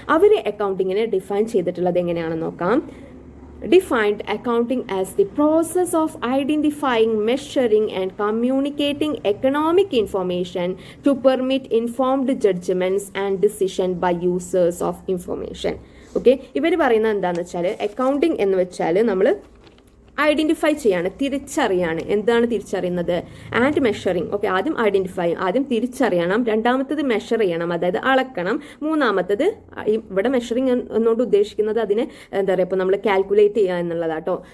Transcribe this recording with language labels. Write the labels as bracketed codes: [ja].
[ml] അവർ അക്കൗണ്ടിങ്ങിനെ define ചെയ്തിട്ടുള്ളത് എങ്ങനെയാണെന്ന് നോക്കാം. [en] Defined accounting as the process of identifying, measuring and communicating economic information to permit informed judgments and decision by users of information. [ml] Okay, ഇവർ പറയുന്നത് എന്താണെന്ന് വെച്ചാൽ accounting എന്ന് വെച്ചാൽ നമ്മൾ ഐഡന്റിഫൈ ചെയ്യാണ്, തിരിച്ചറിയാണ്. എന്താണ് തിരിച്ചറിയുന്നത്? And measuring. ഓക്കെ, ആദ്യം ഐഡന്റിഫൈ, ആദ്യം തിരിച്ചറിയണം. രണ്ടാമത്തത് മെഷർ ചെയ്യണം, അതായത് അളക്കണം. മൂന്നാമത്തത് ഇവിടെ മെഷറിങ് എന്നോട് ഉദ്ദേശിക്കുന്നത് അതിന് എന്താ പറയുക, ഇപ്പോൾ നമ്മൾ കാൽക്കുലേറ്റ് ചെയ്യുക എന്നുള്ളതാട്ടോ.